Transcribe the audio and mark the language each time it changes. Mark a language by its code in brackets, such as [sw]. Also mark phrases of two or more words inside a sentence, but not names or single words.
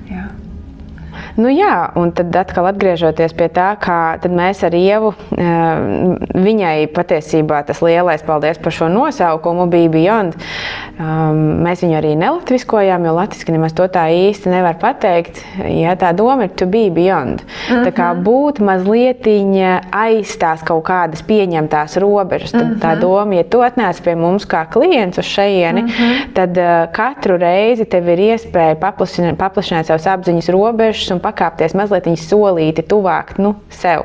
[lv] un tad atkal atgriežoties pie tā, kā tad mēs ar Ievu, viņai patiesībā tas lielais paldies par šo nosaukumu Be Beyond. Mēs viņu arī nelatviskojām, jo latviski nemaz to tā īsti nevar pateikt. Ja, tā doma ir [en] to be beyond. [lv] Tā kā būt mazlietiņa aiz tās kaut kādas pieņemtās robežas. Tad tā doma, ja tu atnāc pie mums kā klients uz šajieni, tad katru reizi tev ir iespēja paplašināt savas apziņas robežas un pakāpties mazliet solīti tuvāk sev.